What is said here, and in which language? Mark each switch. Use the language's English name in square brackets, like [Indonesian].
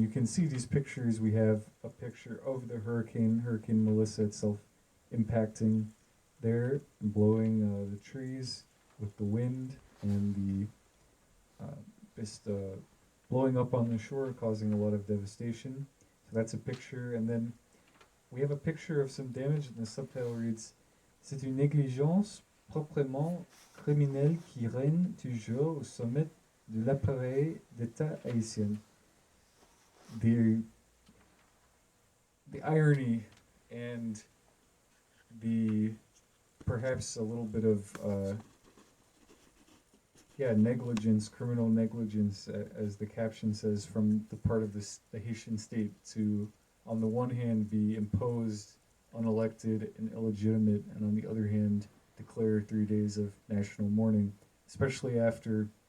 [English] And you can see these pictures. We have a picture of the Hurricane Melissa itself impacting there, blowing the trees with the wind, and just blowing up on the shore, causing a lot of devastation. So that's a picture. And then we have a picture of some damage, and the subtitle reads, [French] C'est une négligence proprement criminelle qui règne toujours au sommet de l'appareil d'État haïtien. [English] The irony and the perhaps a little bit of yeah, negligence, criminal negligence, as the caption says, from the part of the Haitian state to, on the one hand, be imposed, unelected, and illegitimate, and on the other hand, declare 3 days of national mourning, especially after